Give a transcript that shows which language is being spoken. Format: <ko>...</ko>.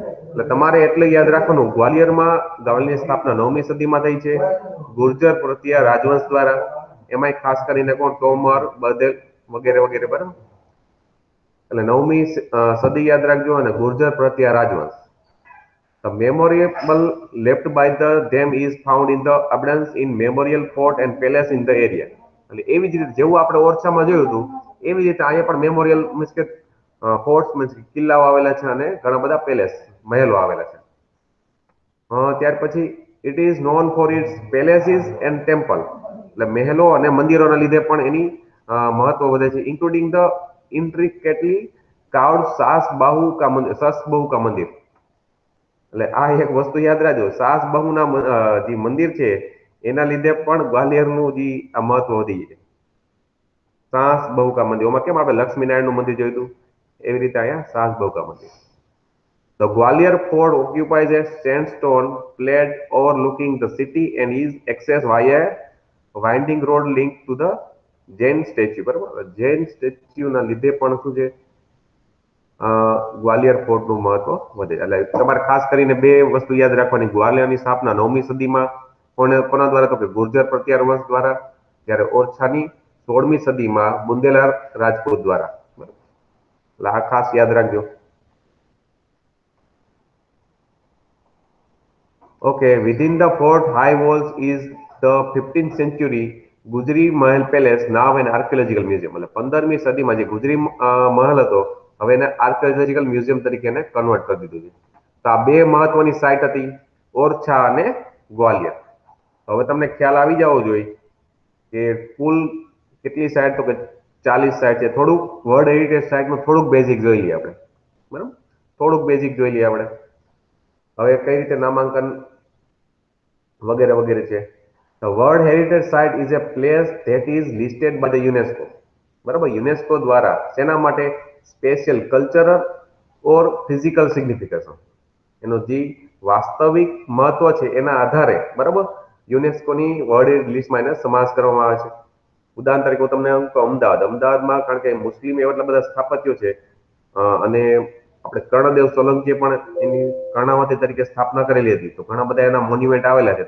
<gu>એટલે તમારે એટલે યાદ રાખવાનું, ગ્વાલિયરની સ્થાપના 9મી સદીમાં થઈ છે, ગુર્જર પ્રત્યા રાજવંશ દ્વારા. એમાંય ખાસ કરીને કોણ? તોમર, બઘેલ વગેરે વગેરે, બરાબર. એટલે 9મી સદી યાદ રાખજો, અને Gurjar પ્રત્યા રાજવંશ.</gu> <en>The memorable left by them is found in the abundance in memorial fort and palace in the area.</en> <gu>એટલે એવી જ રીતે જેવું આપણે ઓરછામાં જોયું હતું, એવી રીતે અહીંયા પણ મેમોરિયલ મીન્સ કે ફોર્ટ્સ મીન્સ કિલ્લાઓ આવેલા છે, અને ઘણા બધા પેલેસ, મહેલો આવેલા છે. ત્યાર પછી</gu> <en>it is known for its palaces and temple,</en> <gu>એટલે મહેલો અને મંદિરોના લીધે પણ એની મહત્વ વધે છે,</gu> <en>including the intricately carved</en> <gu>સાસ બહુ કા મંદિર. એટલે આ એક વસ્તુ યાદ રાખજો, સાસ બહુના જે મંદિર છે એના લીધે પણ ગ્વાલિયરનું જે આ મહત્વ વધી જાય. સાસ બહુ કા મંદિર, એમાં કેમ આપણે લક્ષ્મીનારાયણનું મંદિર જોયું હતું, એવી રીતે અહીંયા સાસ બહુ કા મંદિર.</gu> <en>The Gwalior fort occupies a sandstone plat overlooking the city and is accessed via a winding road linked to the Jain statue, બરાબર.</en> <gu>જૈન સ્ટેચ્યુના લીધે પણ શું છે, ગ્વાલિયર ફોર્ટનું મહત્વ વધે. એટલે તમારે ખાસ કરીને બે વસ્તુ યાદ રાખવાની, ગ્વાલિયરની સ્થાપના 9મી સદીમાં કોના દ્વારા, તો કે ગુર્જર પ્રત્યાર વંશ દ્વારા, જ્યારે ઓરછાની 16મી સદીમાં બુંદેલાર રાજપૂત દ્વારા. એટલે આ ખાસ યાદ રાખજો.</gu> <en>Okay, within the fort high walls is the 15th century</en> <gu>ગુજરી મહેલ પેલેસ નાવ એન આર્કિયોલોજીકલ મ્યુઝિયમ. એટલે 15મી સદીમાં જે ગુજરી મહેલ હતો હવે એને આર્કિયોલોજીકલ મ્યુઝિયમ તરીકે એને કન્વર્ટ કરી દીધું છે. તો આ બે મહત્વની સાઇટ હતી, ઓરછા અને ગ્વાલિયર. હવે તમને ખ્યાલ આવી જવો જોઈએ કે કુલ કેટલી સાઇટ, તો કે 40 સાઇટ છે. થોડુંક વર્લ્ડ હેરિટેજ સાઇટનું થોડુંક બેઝિક જોઈ લઈએ આપણે, બરાબર? થોડુંક બેઝિક જોઈ લઈએ આપણે. હવે કઈ રીતે નામાંકન વગેરે વગેરે છે.</gu> <en>The World Heritage Site is a place that is listed by the UNESCO.</en> <gu>બરાબર, યુનેસ્કો દ્વારા શેના માટે?</gu> <en>special cultural or physical significance,</en> <gu>એનો જે વાસ્તવિક મહત્વ છે એના આધારે, બરાબર, યુનેસ્કોની વર્લ્ડ લિસ્ટમાં એને સમાવેશ કરવામાં આવે છે. ઉદાહરણ તરીકે હું તમને કહું, અમદાવાદમાં કારણ કે મુસ્લિમ એવા એટલા બધા સ્થાપત્યો છે, અને આપણે કર્ણદેવ સોલંકીએ પણ એની કર્ણાવતી તરીકે સ્થાપના કરેલી હતી, તો ઘણા બધા એના મોન્યુમેન્ટ આવેલા છે.</gu>